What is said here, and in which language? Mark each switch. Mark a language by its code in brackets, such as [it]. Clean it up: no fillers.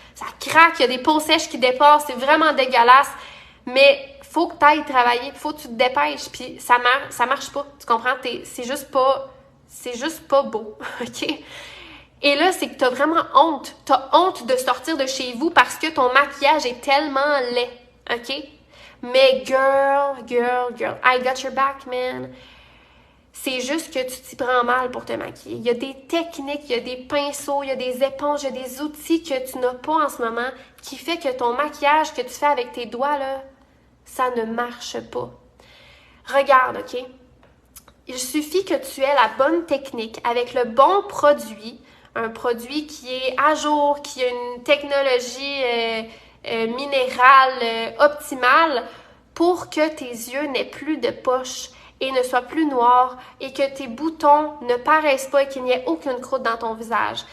[fr] ça craque, il y a des peaux sèches qui dépassent, c'est vraiment dégueulasse. Mais faut que tu ailles travailler, faut que tu te dépêches, puis ça marche pas, tu comprends? C'est juste pas beau, OK? Et là, c'est que t'as vraiment honte. T'as honte de sortir de chez vous parce que ton maquillage est tellement laid, OK? [en] Mais girl, I got your back, man. [fr] C'est juste que tu t'y prends mal pour te maquiller. Il y a des techniques, il y a des pinceaux, il y a des éponges, il y a des outils que tu n'as pas en ce moment qui fait que ton maquillage que tu fais avec tes doigts, là, ça ne marche pas. Regarde, OK? Il suffit que tu aies la bonne technique avec le bon produit, un produit qui est à jour, qui a une technologie minérale optimale pour que tes yeux n'aient plus de poches et ne soient plus noirs et que tes boutons ne paraissent pas et qu'il n'y ait aucune croûte dans ton visage.